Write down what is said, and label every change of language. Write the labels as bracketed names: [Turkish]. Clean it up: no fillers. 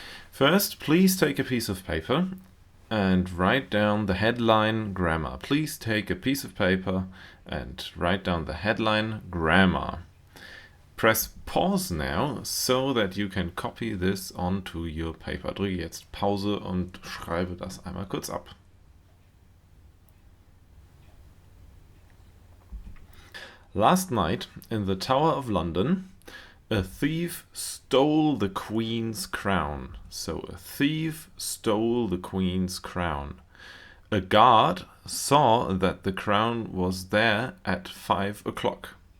[English] First, please take a piece of paper and write down the headline grammar. Please take a piece of paper and write down the headline grammar. Press pause now so that you can copy this onto your paper. [German] Drücke jetzt Pause und schreibe das einmal kurz ab. [English] Last night, in the Tower of London, a thief stole the Queen's crown. So a thief stole the Queen's crown. A guard saw that the crown was there at 5 o'clock.